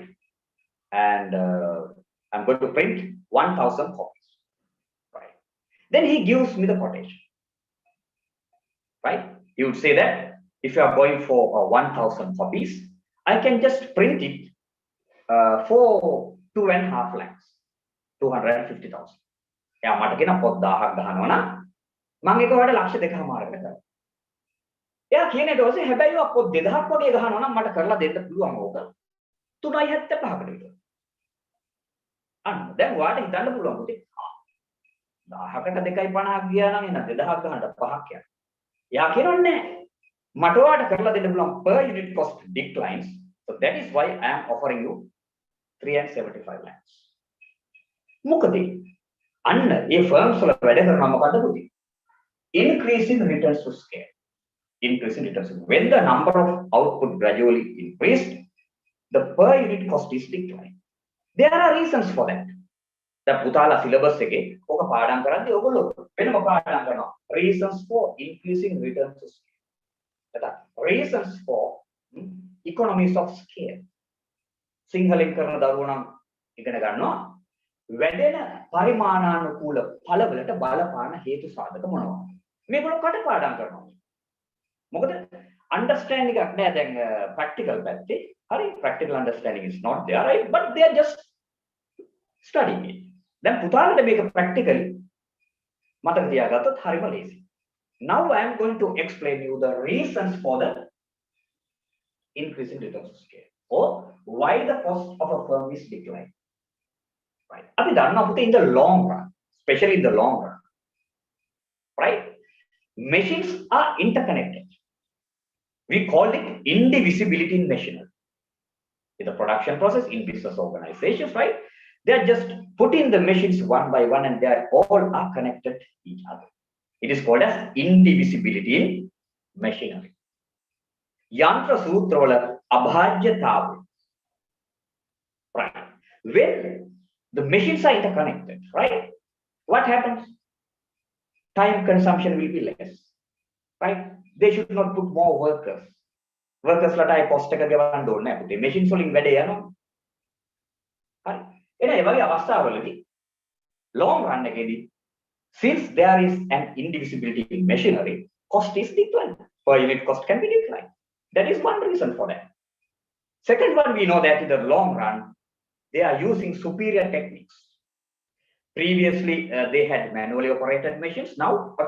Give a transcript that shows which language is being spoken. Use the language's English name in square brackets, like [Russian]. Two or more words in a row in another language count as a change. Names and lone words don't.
[English] And I'm going to print 1,000 copies, right? Then he gives me the quotation, right? He would say that if you are going for 1,000 copies, I can just print it for 2.5 lakhs, 250,000. [Sinhala] එයා මට කියන පොත් 1000ක් ගහනවා නම් මම ඒක වලට ලක්ෂ 2.5කට කරනවා. එයා කියන ඊට පස්සේ හැබැයි ඔය පොත් 2000ක් වගේ ගහනවා නම් මට කරලා දෙන්න පුළුවන් ඕක 3.75කට විතර. අන්න දැන් ඔයාලට හිතන්න පුළුවන් පුතේ 1000කට 2.50ක් ගියා නම් එන 2000ක් ගහන්න 5ක් යනවා. එයා කියනෝනේ මට ඔයාලට කරලා දෙන්න පුළුවන් [English] per unit cost declines. So that is why I am offering you 3.75 lakhs. [Sinhala] මොකද අන්න ඒ firms වල වැඩ කරනවා මොකද්ද පුතේ? [English] Increasing returns to scale. Increasing returns. When the number of output gradually increased, the per unit cost is declining. There are reasons for that. [Sinhala] The පුතාලා syllabus එකේ ඕක පාඩම් කරද්දී ඔයගොල්ලෝ වෙනම පාඩම් කරනවා. [English] Reasons for increasing returns to scale. Reasons for economies of scale. [Sinhala] සිංහලෙන් කරන දරුවෝ නම් ඉගෙන ගන්නවා. වැඩෙන පරිමාණානුකූල ඵලවලට බලපාන හේතු සාධක මොනවද? මේගොල්ලෝ කටපාඩම් කරනවා. මොකද understanding එකක් නෑ දැන් practical පැත්තේ. [English] හරි practical understanding is not there, right? But they are just studying it. [Sinhala] දැන් පුතාලට මේක practically මතක තියාගත්තොත් හරිම ලේසි. [English] Now I am going to explain you the reasons for the increasing returns to scale, or why the cost of a firm is declining. Right? [Sinhala] අපි දන්නවා පුතේ [English] in the long run, especially in the long run, right? Machines are interconnected. We call it indivisibility in machinery. In the production process, in business organizations, right? They are just putting the machines one by one and they are all are connected to each other. It is called as indivisibility in machinery. [Sinhala] යන්ත්‍ර සූත්‍ර වල අභාජ්‍යතාවු. [English] Right? When the machines are interconnected, right? What happens? Time consumption will be less, right? They should not put more workers. [Sinhala] Workers ලට අය cost එක ගෙවන්න ඕනේ නැහැ පුතේ. machines වලින් වැඩේ යනවා. හරි. එහෙනම් ඒ වගේ අවස්ථාවලදී [English] long run එකේදී since there is an indivisibility in machinery, cost is declined. Per unit cost can be declined. That is one reason for that. Second one, we know that in the long run, they are using superior techniques. Previously, they had manually operated machines.